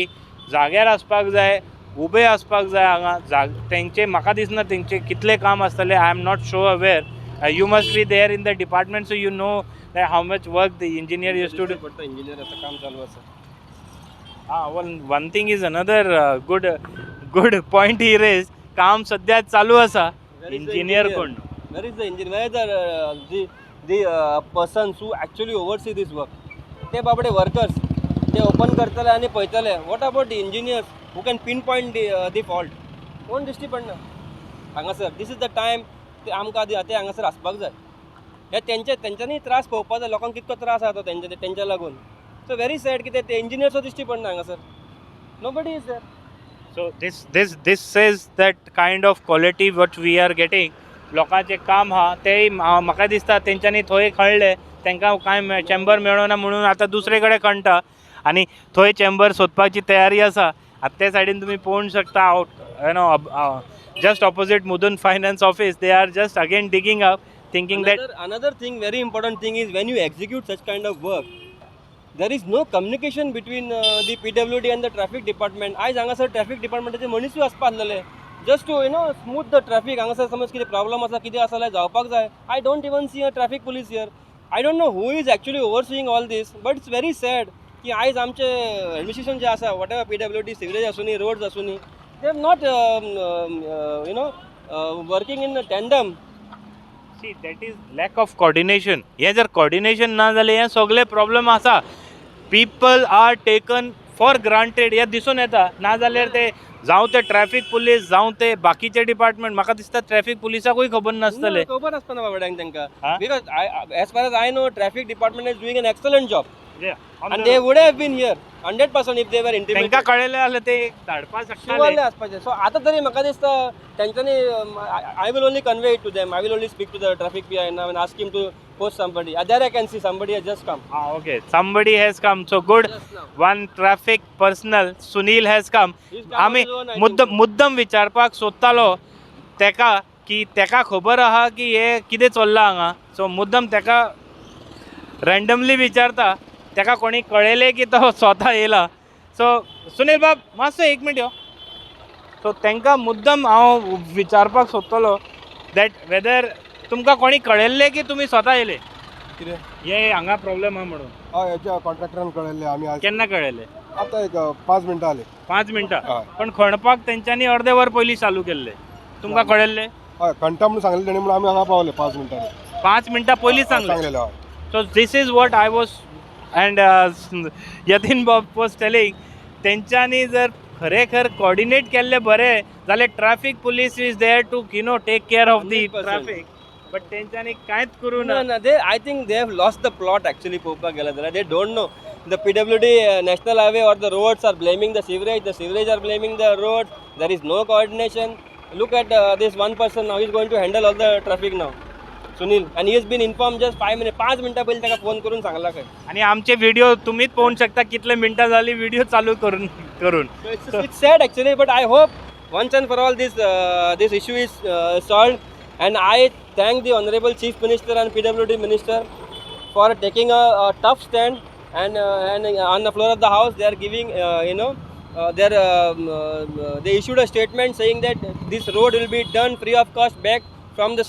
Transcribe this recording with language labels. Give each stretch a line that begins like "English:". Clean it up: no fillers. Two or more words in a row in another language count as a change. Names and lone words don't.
Konkani: जाग्यार आसपाक जाय, उबे आसपाक जाय हांगा. तेंचे म्हाका दिसना तेंचे कितले काम आसतले.
English: I am not so aware. You must be there in the department, so you know that how much work the engineer used to do.
Konkani: पण इंजिनियराचं काम चालू आसा.
English: One thing is another good point he raised.
Konkani: काम सध्या चालू आसा. Engineer कोण?
English: Where is the engineer? Where is the persons who actually oversee this work?
Konkani: ते बाबडे workers, ते ओपन करतले आणि पळयतले.
English: What about the engineers who can pinpoint the fault?
Konkani: कोण दिश्टी पडना हांगासर.
English: this is the time
Konkani: ते आमकां ते हांगासर आसपाक जाय. हे तेंच्यांनी त्रास पळोवपाक जाय. लोकांक कितको त्रास जाता तेंच्या लागून.
English: so very sad
Konkani: की ते इंजिनियर्स दिश्टी पडना हांगासर.
English: Nobody is there. So this says that kind of quality what we are getting.
Konkani: लोकांचे काम हा ते म्हाका दिसता तेंच्यांनी थंय खणले, तांकां कांय चेंबर मेळ्ळो ना म्हणून आतां दुसरे कडेन खणटा, आनी थंय चेंबर सोदपाची तयारी आसा. आतां ते सायडीन तुमी पळोवंक शकता
English: out just opposite
Konkani: मुदून
English: finance office. they are just again digging up, thinking that another thing, very important thing is when you execute such kind of work, there is no communication between the PWD and the traffic department.
Konkani: आयज हांगासर ट्रॅफिक डिपार्टमेंटाचे मनीसूय आसपा आसलेले
English: just to smooth the traffic.
Konkani: हांगासर समज कितें प्रॉब्लम आसा, कितें आसा जाल्यार जावपाक जाय.
English: I don't even see a traffic police here. I don't know who is actually overseeing all this, but it's very sad
Konkani: की आयज आमचे एडमिनिस्ट्रेशन जे आसा, वॉट एवर PWD, सिवरेज आसूं नी, रोड्स आसूं नी,
English: they have not working in tandem. see that is lack of coordination.
Konkani: हे जर coordination ना जाले हे सगळे प्रॉब्लेम आसा.
English: people are taken for granted.
Konkani: हे दिसून येता. ना जाल्यार ते जावं ते ट्रॅफिक पुलीस, जावं ते बाकीचे डिपार्टमेंट, म्हाका दिसता ट्रॅफिक पुलिसाकूय खबर नासतले. खबर आसपाना बाबड्यांक तांकां.
English: because as far as I know, traffic department is doing an excellent job. And they would have been here 100% if they were intimated.
Konkani: तांकां कळलेले जाल्यार ते धाडपा शकताले. आसपाचें. सो आतां तरी म्हाका दिसता तेंच्यांनी
English: I will only convey it to them. I will only speak to the traffic PI now and ask him to post somebody. There I can see somebody has just come. Okay, somebody has come. So good. One traffic personnel, Sunil has come.
Konkani: आमी मुद्दम विचारपाक सोदतालो तेका की तेका खबर आहा की हे कितें चल्लां हांगा. सो मुद्दम तेका रँडमली विचारता. तेका कोणी कळयलें की तो स्वता येयला. सो सुनील बाब मातसो एक मिनट यो. सो तांकां मुद्दम हांव विचारपाक सोदतलो
English: that whether
Konkani: तुमकां कोणी कळयल्लें की तुमी स्वता येयले कितें हे हांगा प्रॉब्लेम आहा म्हणून. हय हेच्या कॉन्ट्रॅक्टरान कळयल्लें आमी आज केन्ना कळयलें? आतां एक 5 मिनटां जालीं. 5 मिनटां. हय. पण खणपाक तेंच्यांनी अर्दे वर पयलीं चालू केल्लें. तुमकां कळयल्लें? हय खंटा म्हणून सांगलें तेणी म्हणून आमी हांगा पावले 5 मिनटांनी. 5 मिनटां पयलीं सांगलें. सांगलेलें हय.
English: so this is what I was and Yatin Bab was telling.
Konkani: तेंच्यांनी जर खरेखर कॉर्डिनेट केल्लें बरें जाल्यार
English: traffic police is there to take care of the 100%. ट्रॅफिक.
Konkani: बट तेंच्यांनी कांयच करूं ना.
English: No, I think they have lost the plot actually.
Konkani: पळोवपाक गेल्यार जाल्यार
English: they don't know. The PWD national highway or the roads are blaming the sewerage are blaming the roads. There is no coordination. Look at this one person now, he's going to handle all the traffic now.
Konkani: सुनील
English: and he is been inform just
Konkani: 5 मिनटां पयलीं ताका फोन करून सांगला खंय.
Marathi: आणि आमचे व्हिडिओ तुम्हीच पाहू शकता कितले मिनटं झाली व्हिडिओ चालू करून करून.
English: So it's sad actually, but I hope once and for all this issue is solved, and I thank the Honorable Chief Minister and PWD Minister for taking a tough stand, and on the floor of the House they are giving they issued a statement saying that this road will be done free of cost back from the